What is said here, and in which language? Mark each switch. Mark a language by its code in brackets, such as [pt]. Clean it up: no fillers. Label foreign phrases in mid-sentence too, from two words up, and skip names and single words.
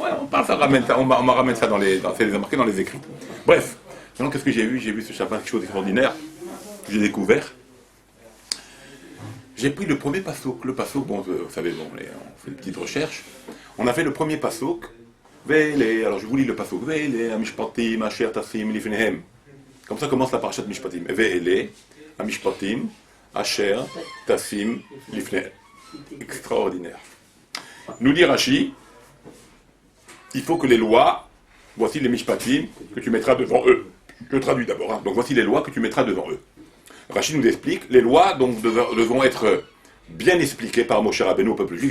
[fr] Ouais, on parle, ça ramène ça, on ramène ça c'est marqué dans les écrits. Bref, maintenant qu'est-ce que j'ai vu? J'ai vu ce Shabbat quelque chose d'extraordinaire que j'ai découvert. J'ai pris le premier passouk. Le passouk, bon, vous savez, bon, on fait des petites recherches. On a fait le premier passouk. Alors je vous lis le passouk. [he] ואלה המשפטים אשר תשים לפניהם. [fr] Comme ça commence la parashat Mishpatim. [he] ואלה המשפטים אשר תשים לפניהם. [fr] Extraordinaire. Nous dit Rashi, il faut que les lois, voici les Mishpatim que tu mettras devant eux. Je traduis d'abord. Hein. Donc voici les lois que tu mettras devant eux. Rashi nous explique, les lois donc devront être bien expliquées par Moshe Rabbeinu au peuple juif.